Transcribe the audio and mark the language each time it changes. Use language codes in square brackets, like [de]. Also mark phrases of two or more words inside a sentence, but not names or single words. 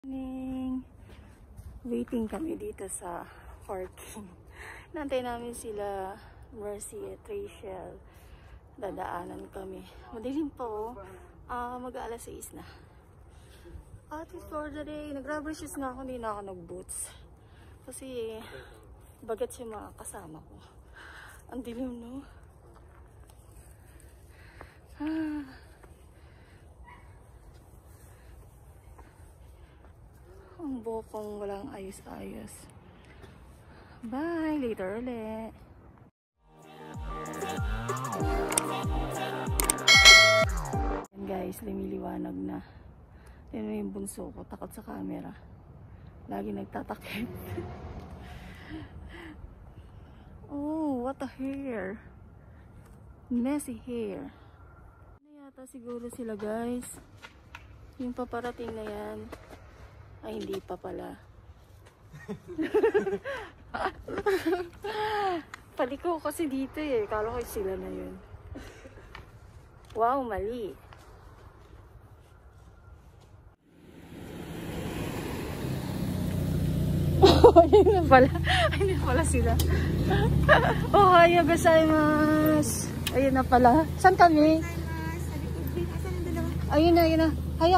[tl] Morning. Waiting kami dito sa parking. Nantay namin sila Mercy at Rachel. Dadaanan kami. Madilim po. Mag-alas 6 na. At [en] for the day, [tl] nag- [en] rubber shoes [tl] nga ako. Hindi na ako nag-boots. Kasi bagat yung mga kasama ko. Ang dilim, no? Ang bokong walang ayos-ayos. [en] Bye! Later [tl] ulit. Yan guys, lumiliwanag na. Yan na yung bunso ko. Takot sa camera. Lagi nagtatakip. [en] Oh, what a hair. Messy hair. [tl] Ano yata siguro sila guys. Yung paparating na yan. Ay, hindi pa pala. Paliko kasi dito eh. Kala ko sila na yun. Wow, mali. Ayun na pala. Ayun na pala sila. [ja] おはようございます. [tl] Ayun na pala. Saan kami? Ayun na, ayun na. Hayak.